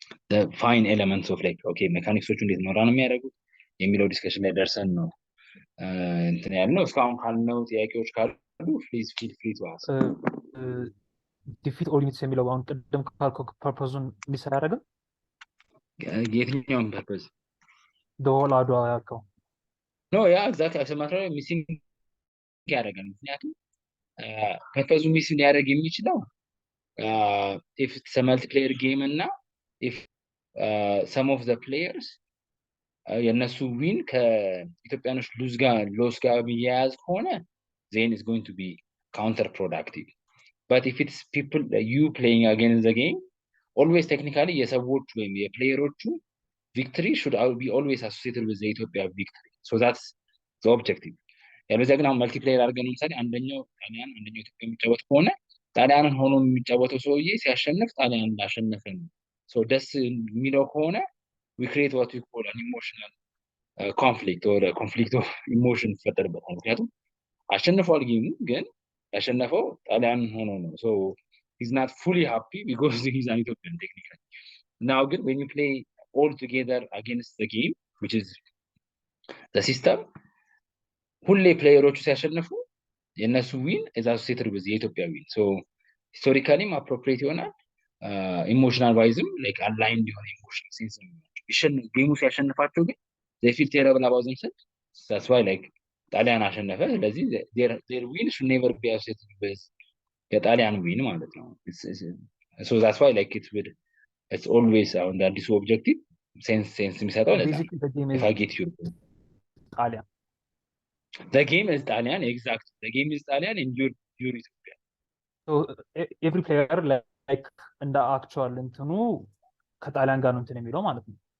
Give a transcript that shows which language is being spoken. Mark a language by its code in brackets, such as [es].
[en] the fine elements of like okay [am] ሜካኒክሶቹ እንዴት ነው ራን የሚያደርጉት የሚለው ዲስከሽን ላይ ደርሰን ነው እንትን ያልነው እስካሁን ካልነው ጥያቄዎች ካሉ [en] please feel free to ask defeat all units [am] የሚለው አሁን ቅድም ካልኩ ፐርፖዙን ሚስ አያደርግም የትኛውን ፐርፖዝ [en] the whole Adwa [am] ያልከው [en] no yeah exactly [am] አሰማትራ ሚሲንግ ያደርጋል ምክንያቱም ፐርፖዙ ሚስ ሊያደርግ የሚችለው [en] if it's a multiplayer game እና if some of the players [am] የነሱ ዊን ከኢትዮጵያኖች ሎስ ጋር የሚያያዝ ከሆነ [en] then is going to be counterproductive but if it's people you playing against the game always technically የሰዎች ወይም የፕሌየሮቹ victory should be always associated with the Ethiopia victory so that's the objective [am] ያለዛ ግን አሁን መልቲፕሌየር አድርገን ለምሳሌ አንደኛው ጣሊያን አንደኛው ኢትዮጵያ የሚጫወት ከሆነ ጣሊያንን ሆኖ የሚጫወተው ሰውዬ ሲያሸንፍ ጣሊያን እንዳሸነፈ ነው። ሶ ደስ የሚለው ከሆነ [en] we create what we call an emotional conflict or a conflict of emotion [am] ይፈጠርበታል። ምክንያቱም አሸንፏል ጌሙ ግን ያሸነፈው ጣሊያንን ሆኖ ነው። [en] so he's not fully happy because he's an Ethiopian technically. Now ግን when you play all together against the game which is the system [am] ሁሌ ፕሌየሮቹ ሲያሸንፉ የነሱ ዊን [en] is associated with የኢትዮጵያ ዊን so historically appropriate ይሆናል ኢሞሽናል ዋይዝም like aligned [am] የሆነ ኢሞሽናል ሴንስ ነው ጌሙ ሲያሸንፋቸው ግን [en] they feel terrible about themselves. That's why like [am] ጣሊያን አሸነፈ ስለዚህ [en] their win should never be associated with [am] የጣሊያን ዊን ማለት ነው [en] so that's why like it's always on the አዲሱ objective sense የሚሰጠው ለዛ basically the game is if I get you [am] ጣሊያን [en] the game is Italian, exactly. The game is Italian and you're Ethiopian. so every player like [am] እንደ actual እንትኑ ከጣሊያን ጋር ነው እንትን የሚለው ማለት ነው